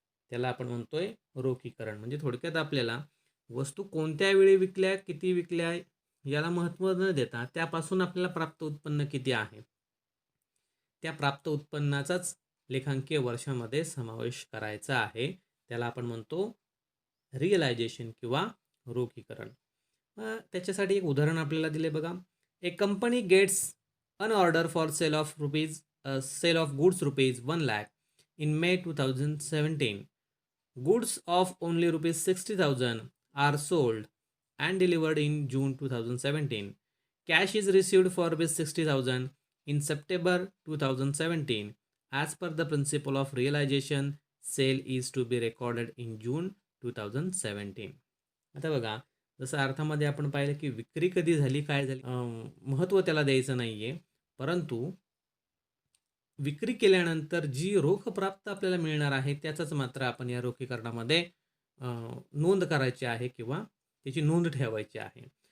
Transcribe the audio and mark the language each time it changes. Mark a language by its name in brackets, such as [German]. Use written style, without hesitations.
[Marathi] त्याला आपण म्हणतोय रोखीकरण. म्हणजे थोडक्यात आपल्याला वस्तू कोणत्या वेळी विकल्या, किती विकल्या याला महत्त्व न देता त्यापासून आपल्याला प्राप्त उत्पन्न किती आहे त्या प्राप्त उत्पन्नाचाच लेखांकीय वर्षामध्ये समावेश करायचा आहे. त्याला आपण म्हणतो रिअलायझेशन किंवा रोखीकरण. त्याच्यासाठी एक उदाहरण आपल्याला दिले बघा. [English] A company gets an order for sale of goods rupees 1 lakh in May 2017. Goods of only rupees 60,000 are sold and delivered in June 2017. Cash is received for rupees 60,000 in September 2017. As per the principle of realization, sale is to be recorded in June 2017. [Marathi] आता बघा, जसं अर्थामध्ये आपण पाहिलं की विक्री कधी झाली, काय झाली, महत्त्व त्याला द्यायचं नाही आहे, परंतु विक्री केल्यानंतर जी रोख प्राप्त आपल्याला मिळणार आहे त्याचाच मात्र आपण या रोखीकरणामध्ये नोंद करायची आहे किंवा त्याची नोंद ठेवायची आहे.